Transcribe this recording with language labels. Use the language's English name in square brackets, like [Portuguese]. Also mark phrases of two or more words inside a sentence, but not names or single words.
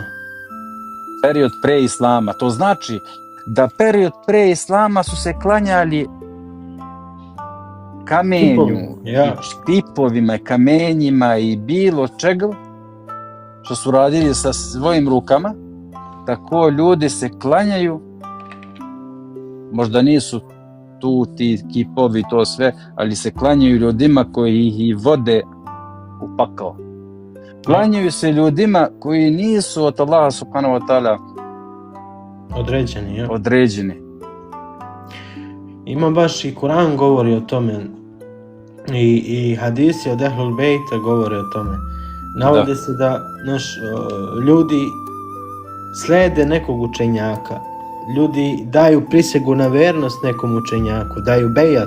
[Serbian] Period pre Islama, to znači da period pre Islama su se klanjali kamenju, štipovima, kamenjima i bilo čega što su radili sa svojim rukama. Tako ljudi se klanjaju, možda nisu tu ti kipovi, to sve, ali se klanjaju ljudima koji ih vode u pakao. Klanjaju se ljudima koji nisu od Allaha [Arabic] سبحانه وتعالى [Serbian] određeni. Ima baš i Kur'an govori o tome i hadisi od Ehlul Bejta govore o tome. Navode se da ljudi slede nekog učenjaka, ljudi daju prisegu na vernost nekom učenjaku, daju bejat.